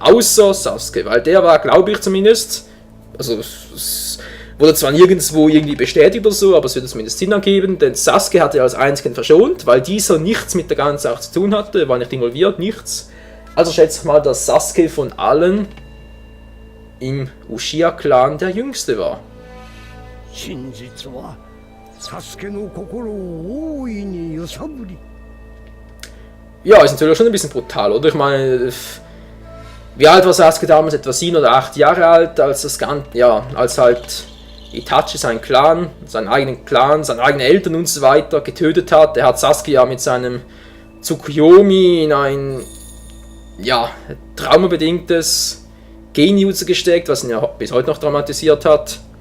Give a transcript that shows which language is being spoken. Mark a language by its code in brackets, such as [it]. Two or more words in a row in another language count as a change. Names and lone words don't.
[de] Außer Sasuke, weil der war, glaube ich zumindest, also es wurde zwar nirgendwo irgendwie bestätigt oder so, aber es würde zumindest Sinn ergeben, denn Sasuke hatte als einzigen verschont, weil dieser nichts mit der ganzen Sache zu tun hatte, war nicht involviert, nichts. Also schätze ich mal, dass Sasuke von allen im Uchiha-Clan der Jüngste war. [ja] 真実はサスケの心を大いに揺さぶり。 [de] Ja, ist natürlich schon ein bisschen brutal, oder? Ich meine, wie alt war Sasuke damals? Etwa 7 oder 8 Jahre alt, als das Ganze, ja, als halt Itachi seinen Clan, seinen eigenen Clan, seine eigenen Eltern und so weiter getötet hat. Er hat Sasuke ja mit seinem Tsukuyomi in ein, ja, traumabedingtes Genjutsu gesteckt, was ihn ja bis heute noch traumatisiert hat.